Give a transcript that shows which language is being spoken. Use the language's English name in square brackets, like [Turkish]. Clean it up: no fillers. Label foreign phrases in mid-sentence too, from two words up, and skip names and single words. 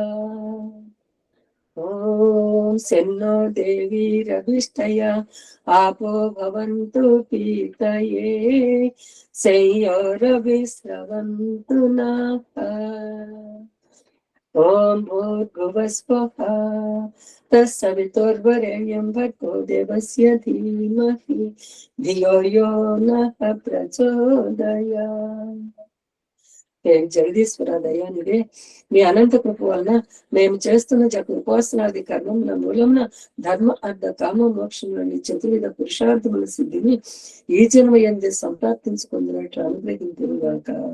[Sanskrit] ॐ सेन्नो देवीरभिष्टया आपो भवन्तु पीतये संयोरविस्रवन्तु नः ఓం భూర్భువస్వః తత్సవితుర్వరేణ్యం భర్గో దేవస్య ధీమహి ధియో యో నః ప్రచోదయాత్. [Telugu] హే జగదీశ్వర దయానిదే, మీ అనంత కృప వలన మేము చేస్తున్న జప ఉపాసనాది కర్మముల మూలమున ధర్మ అర్థ కామ మోక్షంలోని చతుర్విధ పురుషార్థముల సిద్ధిని ఈ జన్మ యందు సంప్రాప్తించుకుంటున్నట్లు అనుగ్రహించుగాక.